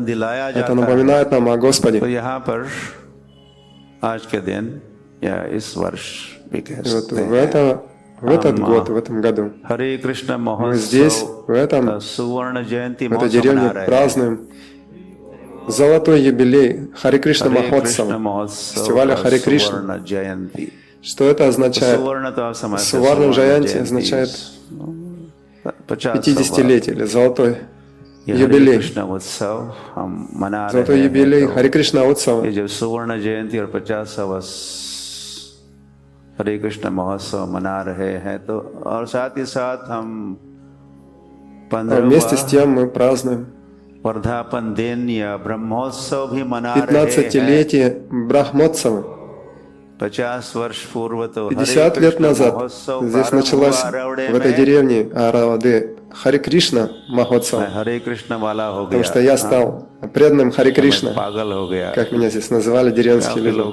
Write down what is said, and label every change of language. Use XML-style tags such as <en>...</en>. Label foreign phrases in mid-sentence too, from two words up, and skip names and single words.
<ru>Это напоминает нам о Господе. И вот в этот год, в этом году, мы здесь, в этой деревне празднуем золотой юбилей Харе Кришна Махотсава, фестиваля Харе Кришна. Что это означает? Суварна Джаянти означает 50-летие или золотой юбилей. Золотой юбилей Харе Кришна Утсава.</ru> <hi>हरे कृष्ण महोत्सव मना रहे हैं तो और साथ ही साथ हम</hi> <ru>вместе с тем мы празднуем 15-летие Брахмотсава. 50 лет назад здесь началась в этой деревне Араваде Харе Кришна Махотсава, потому что я стал преданным Харе Кришна, как меня здесь называли деревенские люди.</ru>